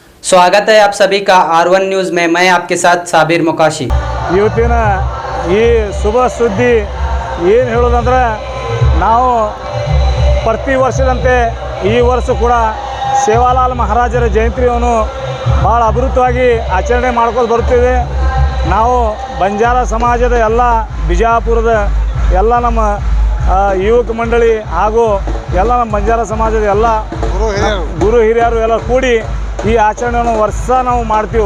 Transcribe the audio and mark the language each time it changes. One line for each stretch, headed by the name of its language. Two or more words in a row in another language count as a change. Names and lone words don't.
Hindi: स्वागत है आप सभी का R1 न्यूज़ में। मैं आपके साथ साबिर मुकाशी।
Kannada: ಇವತ್ತಿನ ಈ ಶುಭ ಸುದ್ದಿ ಏನು ಹೇಳೋದಂದ್ರೆ ನಾವು ಪ್ರತಿ ವರ್ಷದಂತೆ ಈ ವರ್ಷ ಕೂಡ ಸೇವಾಲಾಲ್ ಮಹಾರಾಜರ ಜಯಂತಿಯನ್ನು ಭಾಳ ಅಭಿವೃದ್ಧವಾಗಿ ಆಚರಣೆ ಮಾಡ್ಕೊಂಡು ಬರ್ತೀವಿ। ನಾವು ಬಂಜಾರ ಸಮಾಜದ ಎಲ್ಲ ಬಿಜಾಪುರದ ಎಲ್ಲ ನಮ್ಮ ಯುವಕ ಮಂಡಳಿ ಹಾಗೂ ಎಲ್ಲ ನಮ್ಮ ಬಂಜಾರ ಸಮಾಜದ ಎಲ್ಲ ಗುರು ಹಿರಿಯರು ಎಲ್ಲ ಕೂಡಿ ಈ ಆಚರಣೆಯನ್ನು ವರ್ಷ ನಾವು ಮಾಡ್ತೀವಿ।